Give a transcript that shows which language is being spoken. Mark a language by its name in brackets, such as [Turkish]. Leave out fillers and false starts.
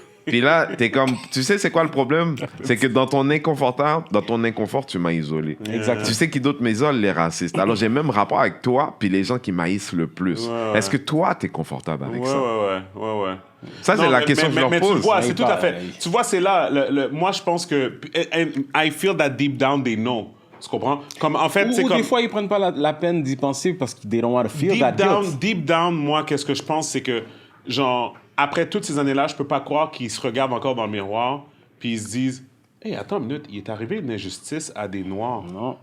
[French] Puis là, t'es comme, tu sais, c'est quoi le problème? C'est que dans ton inconfort, tu m'as isolé. Exactement. Tu sais qui d'autre m'isole? Les racistes. Alors, j'ai même rapport avec toi, puis les gens qui m'haïssent le plus. Est-ce que toi, t'es confortable avec ça? Ouais. Ça, c'est la question que je leur pose. Tu vois, c'est tout à fait. Tu vois, c'est là. Moi, je pense que. [English] I feel that deep down, they know. [French] Tu comprends? Comme, en fait, c'est comme. Des fois, ils prennent pas la peine d'y penser parce qu'ils [English] they don't want to feel that guilt. Deep down, [French] moi, qu'est-ce que je pense, c'est que, genre, après toutes ces années-là, je peux pas croire qu'ils se regardent encore dans le miroir, puis ils se disent. Hey, attends une minute, il est arrivé une injustice à des Noirs. Non.